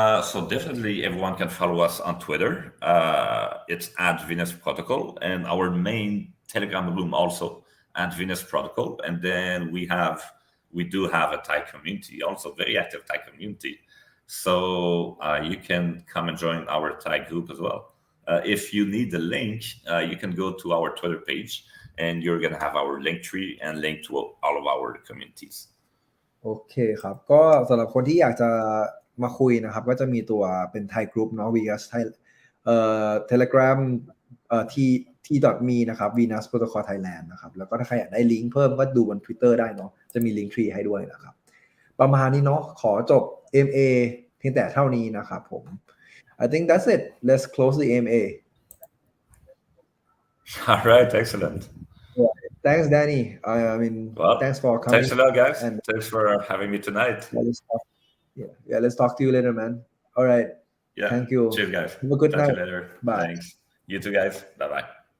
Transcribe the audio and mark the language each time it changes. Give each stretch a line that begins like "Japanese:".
English: so definitely everyone can follow us on Twitter it's @Venus Protocol and our main Telegram room also @Venus Protocol and then we do have a Thai community also very active Thai community so you can come and join our Thai group as well if you need the link you can go to our Twitter page and you're going to have our link tree and link to all of our communities
Thai: โอเคครับก็สำหรับคนที่อยากจะมาคุยนะครับก็จะมีตัวเป็น Thai group เนาะ Venus Thai Telegram t.me นะครับ Venus Protocol Thailand นะครับแล้วก็ถ้าใครอยากได้ลิงก์เพิ่มก็ดูบน Twitter ได้เนาะจะมีลิงก์ทรีให้ด้วยนะครับประมาณนี้เนาะขอจบ MA เพียงแต่เท่านี้นะครับผม
English: I think that's it let's close the MA all right excellent thanks Danny I mean thanks for coming thanks a lot guys and thanks for having me tonight let's talk to you later man all right Yeah. Thank you. Cheers, guys. Have a good Talk to night. you later. Bye. Thanks. You too, guys. Bye bye.